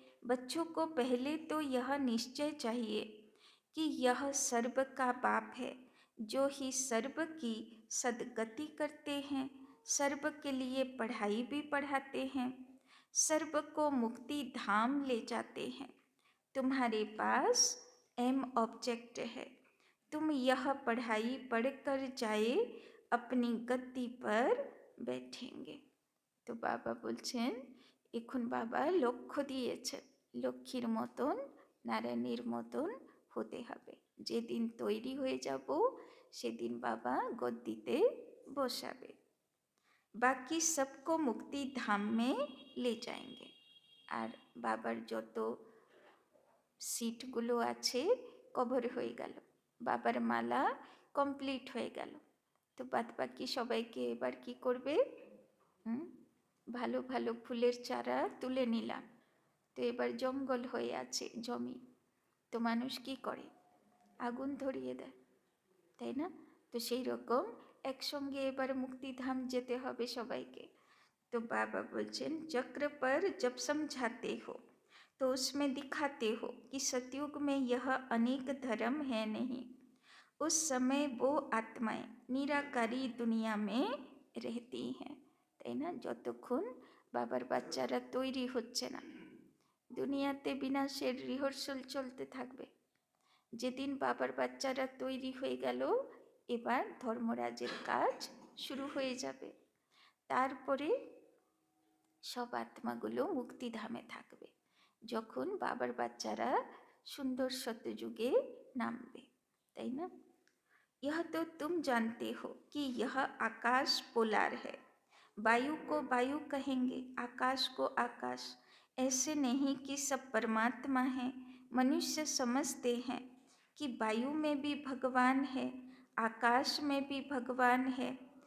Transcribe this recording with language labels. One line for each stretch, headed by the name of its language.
Hindi: बच्चों को पहले तो यह निश्चय चाहिए कि यह सर्व का बाप है, जो ही सर्व की सदगति करते हैं, सर्व के लिए पढ़ाई भी पढ़ाते हैं, सर्व को मुक्ति धाम ले जाते हैं। तुम्हारे पास एम ऑब्जेक्ट है, तुम यह पढ़ाई पढ़कर जाए अपनी गद्दी पर बैठेंगे।
Bangla: तो बाबा बोलছেন এখন বাবা লক্ষ্য দিয়েছেন লক্ষ্মীর মতন নারায়ণীর মতন হতে হবে। যেদিন তৈরি হয়ে যাব সেদিন বাবা গদ্দিতে বসাবে।
Hindi: বাকি सबको मुक्ति धाम में ले जाएंगे।
Bangla: আর বাবার যত সিটগুলো আছে কভার হয়ে গেল, বাবার মালা কমপ্লিট হয়ে গেল। তো বাদ বাকি সবাইকে এবার কি করবে? ভালো ভালো ফুলের চারা তুলে নিলাম। তো এবার জঙ্গল হয়ে আছে জমি, তো মানুষ কি করে? আগুন ধরিয়ে দেয়, তাই না? তো সেই রকম একসঙ্গে এবার মুক্তিধাম যেতে হবে সবাইকে।
Hindi: तो बाबा बोलছেন चक्र पर जब समझाते हो तो उसमें दिखाते हो कि सतयुग में यह अनेक धर्म है नहीं। उस समय वो आत्माएं निराकारी दुनिया में रहती हैं,
Bangla: তাই না? যতক্ষণ বাবার বাচ্চারা তৈরি হচ্ছে না, দুনিয়াতে বিনাশের রিহার্সাল চলতে থাকবে। যেদিন বাবার বাচ্চারা তৈরি হয়ে গেল, এবার ধর্মরাজের কাজ শুরু হয়ে যাবে। তারপরে সব আত্মাগুলো মুক্তিধামে থাকবে, যখন বাবার বাচ্চারা সুন্দর সত্যযুগে নামবে, তাই না?
Hindi: यह तो तुम जानते हो कि यह आकाश पोलार है। वायु को वायु कहेंगे, आकाश को आकाश। ऐसे नहीं कि सब परमात्मा है। मनुष्य समझते हैं कि वायु में भी भगवान है, आकाश में भी भगवान है।